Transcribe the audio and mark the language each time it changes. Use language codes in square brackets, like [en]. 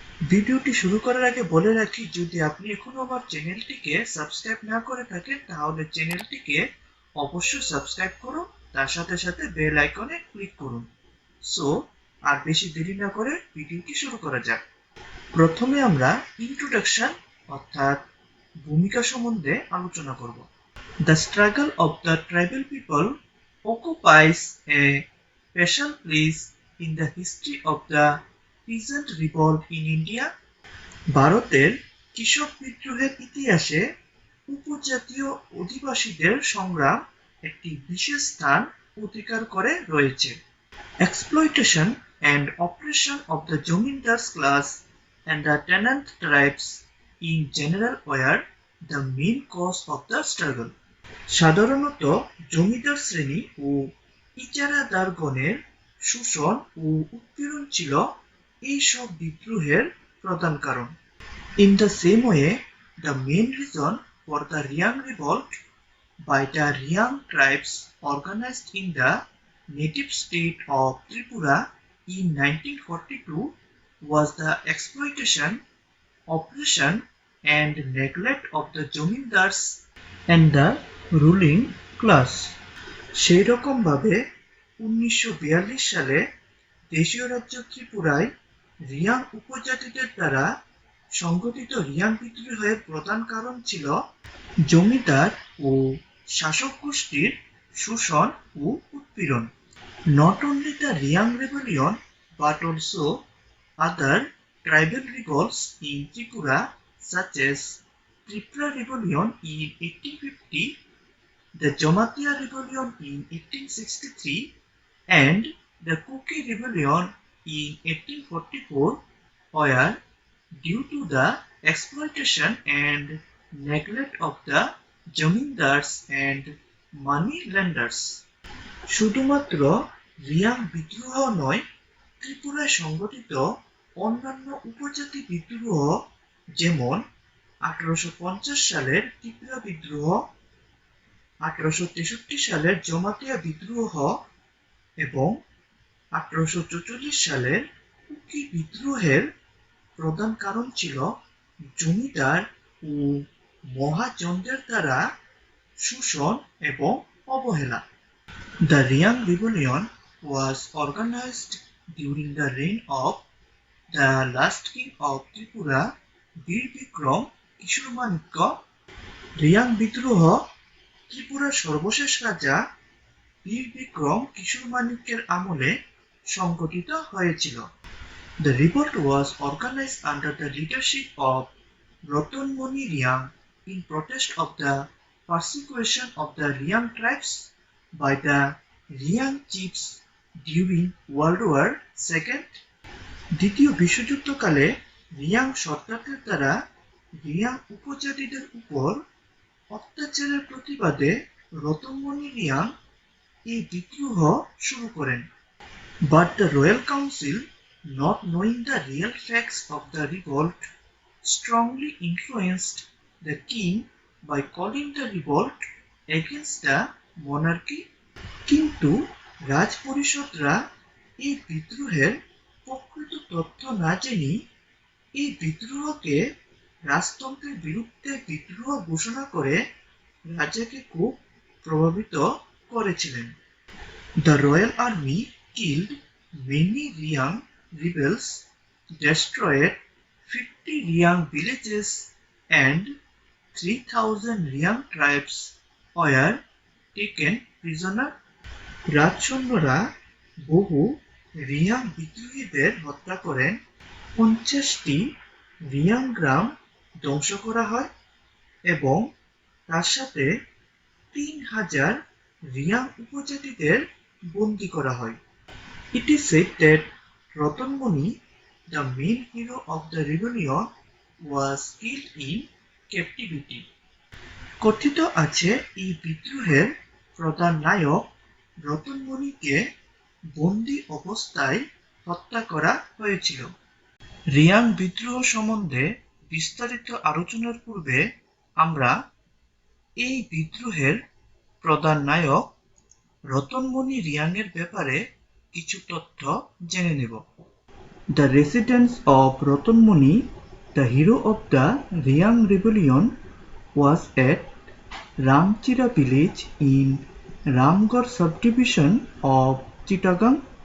[bn] ভিডিওটি শুরু করার আগে বলে রাখি, যদি আপনি এখনো আমার চ্যানেলটিকে সাবস্ক্রাইব না করে থাকেন তাহলে চ্যানেলটিকে অবশ্যই সাবস্ক্রাইব করুন, তার সাথে সাথে বেল আইকনে ক্লিক করুন। সো আর বেশি দেরি না করে ভিডিওটি শুরু করা যাক। প্রথমে আমরা ইন্ট্রোডাকশন অর্থাৎ ভূমিকা সম্বন্ধে আলোচনা করব। [en] The struggle of the tribal people occupies a special place in the history of the peasant revolt in India. [bn] ভারতের কৃষক বিদ্রোহের ইতিহাসে উপজাতীয় অধিবাসীদের সংগ্রাম একটি বিশেষ স্থান অধিকার করে রয়েছে। [en] Exploitation and oppression of the zamindar class and the tenant tribes in general were the main cause of the struggle. [bn] সাধারণত জমিদার শ্রেণী ও ইজারাদারগণের শোষণ ও উৎপীড়ন ছিল এই সব বিদ্রোহের প্রধান কারণ। [en] In the same way, the main reason for the Riang revolt by the Riang tribes organized in the native state of Tripura in 1942 was the exploitation, oppression and neglect of the zamindars and the ruling class. [bn] সেই রকম ভাবে 1942 সালে দেশীয় রাজ্য ত্রিপুরায় রিয়াং উপজাতিদের দ্বারা সংগঠিত রিয়াং বিদ্রোহের প্রধান কারণ ছিল জমিদার ও শাসক গোষ্ঠীর শোষণ ও উৎপীড়ন। [en] Not only the Riang rebellion but also other tribal revolts in Tripura such as Tripura Rebellion in 1850, the Jamatia Rebellion in 1863 and the Kuki Rebellion in 1844 were due to the exploitation and neglect of the Jamindars and money lenders. [bn] শুধুমাত্র রিয়াং বিদ্রোহ নয়, ত্রিপুরায় সংগঠিত অন্যান্য উপজাতি বিদ্রোহ যেমন 1850 সালের ত্রিপুরা বিদ্রোহ, 1863 সালের জমাতিয়া বিদ্রোহ এবং 1844 সালের কুকি বিদ্রোহের প্রধান কারণ ছিল জমিদার ও মহাজনদের দ্বারা শোষণ এবং অবহেলা। [en] The Riang Rebellion was organized during the reign of the last king of Tripura, Bir Bikram Kishore Manikya. [bn] রিয়াং বিদ্রোহ ত্রিপুরার সর্বশেষ রাজা বীর বিক্রম কিশোর মাণিক্যের আমলে সংগঠিত হয়েছিল। [en] The revolt was organized under the leadership of Ratan Moni Riang in protest of the persecution of the Riang tribes by the Riang chiefs during World War II. [bn] দ্বিতীয় বিশ্বযুদ্ধকালে রিয়াং সরকারদের দ্বারা রিয়াং উপজাতিদের উপর অত্যাচারের প্রতিবাদে রতনমণি রিয়াং এই বিদ্রোহ শুরু করেন। [en] But the Royal Council, not knowing the real facts of the revolt, strongly influenced the king by calling the revolt against the monarchy. [bn] কিন্তু রাজ পরিষদরা এই বিদ্রোহের প্রকৃত তথ্য না জেনে এই বিদ্রোহকে রাজতন্ত্রের বিরুদ্ধে বিদ্রোহ ঘোষণা করে রাজাকে খুব প্রভাবিত করেছিলেন। [en] The Royal Army killed many Riang rebels, destroyed 50 Riang villages, and 3,000 Riang tribes were taken prisoner. [bn] রাজসৈন্যরা বহু রিয়াং বিদ্রোহীদের হত্যা করেন, 50টি রিয়াং গ্রাম ধ্বংস করা হয় এবং তার সাথে 3,000 রিয়াং উপজাতিদের বন্দী করা হয়। [en] It is said that Ratan Muni, the main hero of the rebellion, was killed in captivity. [bn] কথিত আছে এই বিদ্রোহের প্রধান নায়ক রতন মণিকে বন্দী অবস্থায় হত্যা করা হয়েছিল। রিয়াং বিদ্রোহ সম্বন্ধে বিস্তারিত আলোচনার পূর্বে আমরা এই বিদ্রোহের প্রধান নায়ক রতনমণি রিয়াংয়ের ব্যাপারে কিছু তথ্য জেনে নেব। [en] The residence of Ratanmuni, the hero of the Riang rebellion, was at Ramchira village in Ramgarh subdivision of Chittagong.